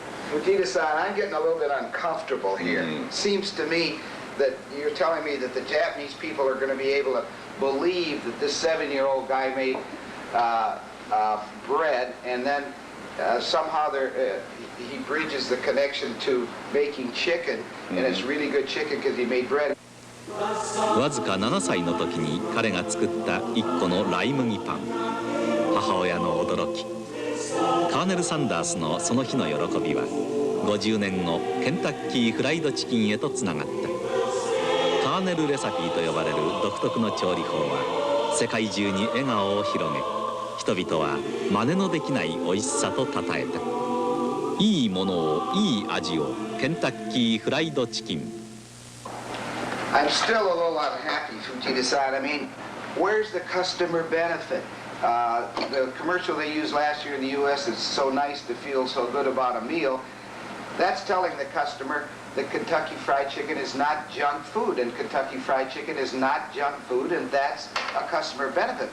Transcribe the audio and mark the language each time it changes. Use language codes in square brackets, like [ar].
[en] Fujita-san, I'm getting a little bit uncomfortable here. Seems to me that you're telling me that the Japanese people are going to be able to believe that this 7-year-old guy made bread, and then somehow he bridges the connection to making chicken, and it's really good chicken because he made bread. [ja] わずか7歳の時に彼が作った1個のライ麦パン。母親の驚き。カーネル・サンダースのその日の喜びは50年後ケンタッキーフライドチキンへとつながった。カーネルレサピーと呼ばれる独特の調理法は世界中に笑顔を広げ、人々は真似のできない美味しさと称えた。いいものをいい味をケンタッキーフライドチキン。 [en] I'm still a little unhappy, Fujita-san. I mean, where's the customer benefit? The commercial they used last year in the U.S. is so nice to feel so good about a meal. That's telling the customer that Kentucky Fried Chicken is not junk food, and Kentucky Fried Chicken is not junk food, and that's a customer benefit.